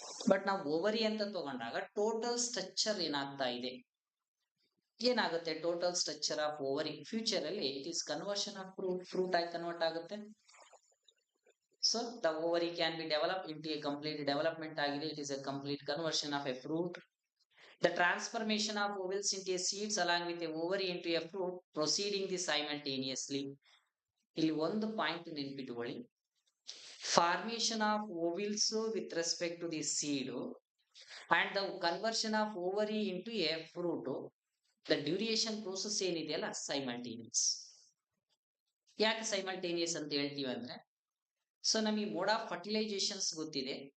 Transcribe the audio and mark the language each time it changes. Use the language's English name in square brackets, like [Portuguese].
[Kannada] But ನಾವು ovary ಅಂತ ತಗೊಂಡಾಗ [English] Total structure ಏನಾಗ್ತಾ ಇದೆ, ಏನಾಗುತ್ತೆ total structure of ovary future ಅಲ್ಲಿ it is conversion of fruit ಆಗಿ ಕನ್ವರ್ಟ್ ಆಗುತ್ತೆ. So the ovary can be develop into a complete development [Kannada] ಆಗಿದೆ, [English] It is a complete conversion of a fruit. The transformation of ovals into a seeds along with a ovary into a fruit proceeding the simultaneously. [Kannada] ಇಲ್ಲಿ ಒಂದು point ನೆನ್ಪಿಟ್ಕೊಳ್ಳಿ, [English] Formation of ovules with respect to the seed and the conversion of ovary into a fruit, the duration process ಏನಿದೆಯಲ್ಲ simultaneous. [Kannada] ಯಾಕೆ simultaneous ಅಂತ ಹೇಳ್ತೀವಿ ಅಂದ್ರೆ, so ನಮಗೆ mode of ಫರ್ಟಿಲೈಸೇಷನ್ಸ್ ಗೊತ್ತಿದೆ.